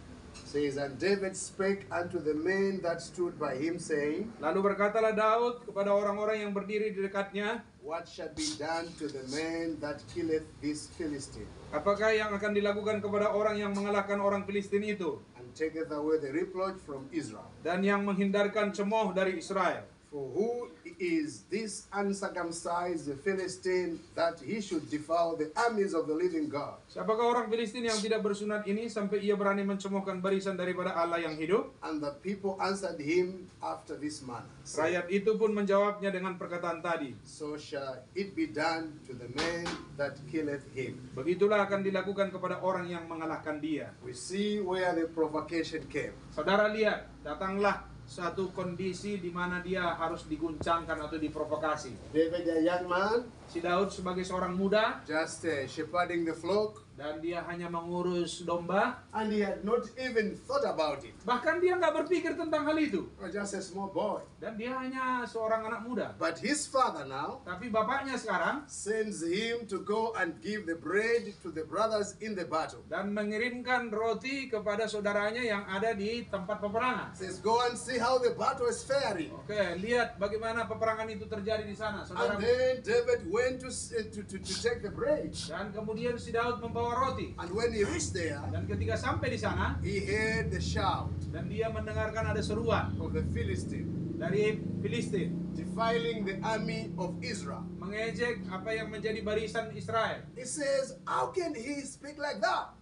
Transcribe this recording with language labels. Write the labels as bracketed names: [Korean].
[English] Says, and David spake unto the men that stood by him, saying, [Indonesian] Lalu berkatalah Daud kepada orang-orang yang berdiri di dekatnya, [English] what shall be done to the man that killeth this Philistine, [Indonesian] apakah yang akan dilakukan kepada orang yang mengalahkan orang Filistin itu [English] and taketh away the reproach from Israel? [Indonesian] dan yang menghindarkan cemooh dari Israel? [English] For who is this uncircumcised Philistine that he should defile the armies of the living God? [Indonesian] Siapakah orang Filistin yang tidak bersunat ini sampai ia berani mencemoohkan barisan daripada Allah yang hidup? [English] And the people answered him after this manner, saying, [Indonesian] Rakyat itu pun menjawabnya dengan perkataan tadi. [English] so shall it be done to the man that killeth him. [Indonesian] Begitulah akan dilakukan kepada orang yang mengalahkan dia. [English] We see where the provocation came. [Indonesian] Saudara lihat, datanglah satu kondisi di mana dia harus diguncangkan atau diprovokasi. [English] David, a young man, [Indonesian] Si Daud sebagai seorang muda [English] just shepherding the flock, [Indonesian] dan dia hanya mengurus domba, [English] and he had not even thought about it. [Indonesian] bahkan dia nggak berpikir tentang hal itu. [English] He was just a small boy. [Indonesian] Dan dia hanya seorang anak muda. [English] But his father now [Indonesian] Tapi bapaknya sekarang [English] sends him to go and give the bread to the brothers in the battle. [Indonesian] dan mengirimkan roti kepada saudaranya yang ada di tempat peperangan. [English] Says, go and see how the battle is faring. [Indonesian] Oke, lihat bagaimana peperangan itu terjadi di sana, saudara. [English] And then David went to take the bread. [Indonesian] Dan kemudian si Daud membawa roti. [English] And when he reached there, [Indonesian] Dan ketika sampai di sana, [English] he heard the shout [Indonesian] dan dia mendengarkan ada seruan [English] of the Philistine, [Indonesian] dari Filistin [English] defiling the army of Israel. [Indonesian] mengejek apa yang menjadi barisan Israel. [English] He says, how can he speak like that?